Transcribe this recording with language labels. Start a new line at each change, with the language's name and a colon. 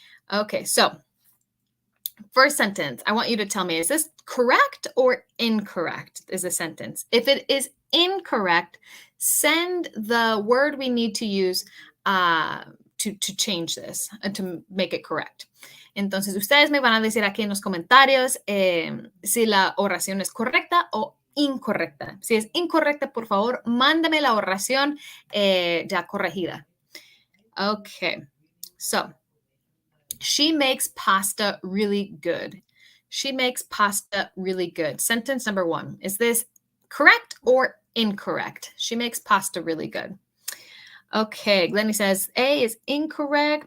English: Okay, so first sentence, I want you to tell me, is this correct or incorrect is the sentence? If it is incorrect, send the word we need to use to change this and to make it correct.
Spanish: Entonces, ustedes me van a decir aquí en los comentarios si la oración es correcta o incorrecta. Si es incorrecta, por favor, mándame la oración ya corregida.
English: Okay, so she makes pasta really good. She makes pasta really good. Sentence number 1. Is this correct or incorrect? She makes pasta really good. Okay, Glennie says A is incorrect.